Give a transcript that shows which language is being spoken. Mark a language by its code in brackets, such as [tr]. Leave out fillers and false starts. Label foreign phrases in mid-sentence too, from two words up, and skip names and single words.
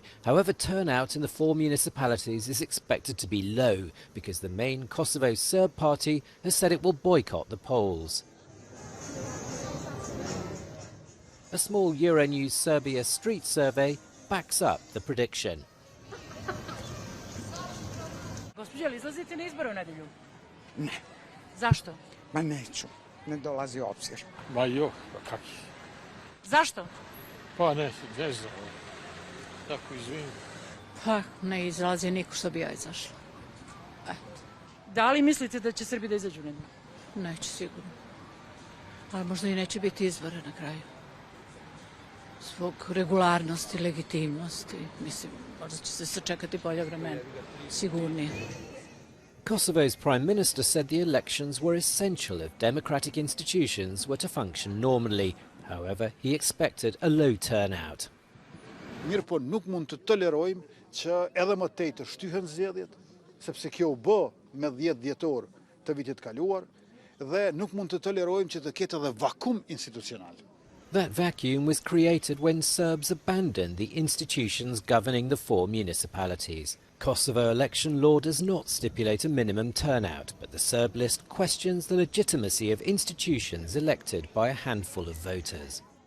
[en] However, turnout in the 4 municipalities is expected to be low because the main Kosovo Serb party has said it will boycott the polls. A small Euronews Serbia street survey backs up the prediction. [sr] Gospođo, izlazite na izbore u nedjelju? Ne. Zašto? Ma neću, ne dolazi u obzir. Ma jo, pa kaki? Zašto? Pa ne znam. Tako izvinim. Pa ne izlazi niko što bi ja izašla. Eto. Da li mislite da će Srbi da izađu u nedjelju? Neće sigurno. Ali možda i neće biti izbora na kraju. Zbog regularnosti, legitimnosti. Mislim, možda će se sačekati bolja vremena. Sigurnije. [en] Kosovo's Prime Minister said the elections were essential if democratic institutions were to function normally. However, he expected a low turnout. [sq] Mirë po nuk mund të tolerojmë që edhe më tej të shtyhen zgjedhjet, sepse kjo u bë me 10 dhjetor të vitit kaluar dhe nuk mund të tolerojmë që të ketë edhe vakum institucional. [en] That vacuum was created when Serbs abandoned the institutions governing the 4 municipalities. Kosovo election law does not stipulate a minimum turnout, but the Serb list questions the legitimacy of institutions elected by a handful of voters.